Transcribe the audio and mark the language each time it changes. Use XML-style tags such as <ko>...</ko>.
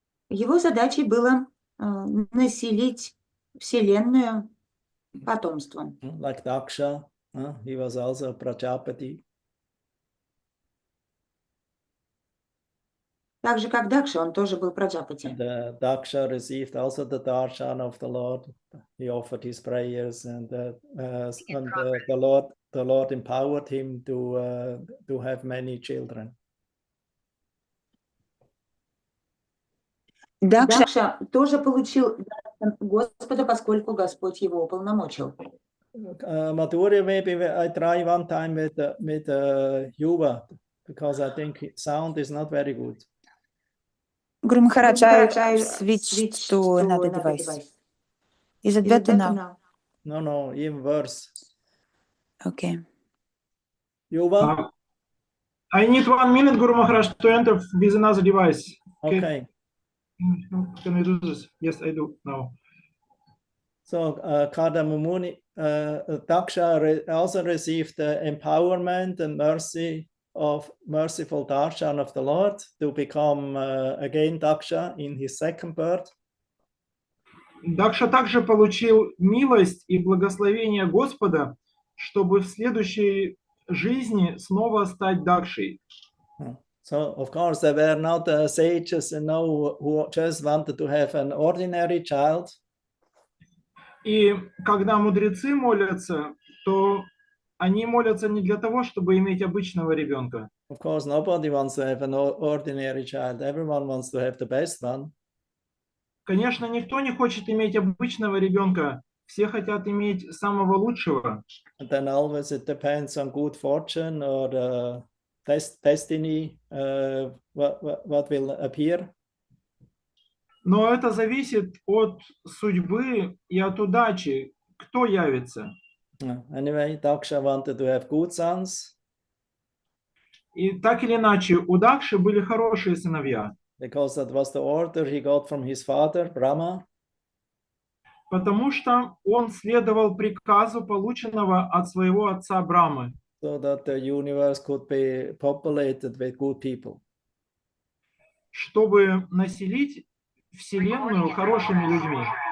<ru>Его задачей было населить Вселенную потомством.</ru> <en>Like Daksha, he was also a Prajapati.</en> <ru>Так же, как Дакша, он тоже был Праджапати.</ru> <en>And Daksha received also the darshan of the Lord. He offered his prayers, and the Lord empowered him to have many children.</en> <ru>Дакша тоже получил даршан Господа, поскольку Господь его уполномочил.</ru> <en>Madhurya, maybe I try one time with Yuva, because I think sound is not very good. Guru Maharaj, I switched to another device. Is it better now? No, even worse. Okay. Yuva? I need 1 minute, Guru Maharaj, to enter with another device. Okay. Can I do this? Yes, I do now. So Kardama Muni, Daksha also received the empowerment and mercy of merciful darshan of the Lord to become again Daksha in his second birth.</en> <ru>Дакша также получил милость и благословение Господа, чтобы в следующей жизни снова стать Дакшей.</ru> <en>So, of course, there were not sages, who just wanted to have an ordinary child.</en> <ru>И когда мудрецы молятся, то они молятся не для того, чтобы иметь обычного ребенка.</ru> <en>Of course, nobody wants to have an ordinary child. Everyone wants to have the best one.</en> <ru>Конечно, никто не хочет иметь обычного ребенка. Все хотят иметь самого лучшего.</ru> <en>And then always it depends on good fortune or destiny, what will appear.</en> <ru>Но это зависит от судьбы и от удачи, кто явится.</ru> <en>Anyway, Daksha wanted to have good sons.</en> <ru>И так или иначе, у Дакши были хорошие сыновья,</ru> <en>Because that was the order he got from his father, Brahma.</en> <ru>потому что он следовал приказу, полученного от своего отца Брамы,</ru> <en>So that the universe could be populated with good people.</en> <ru>чтобы населить Вселенную хорошими людьми.</ru>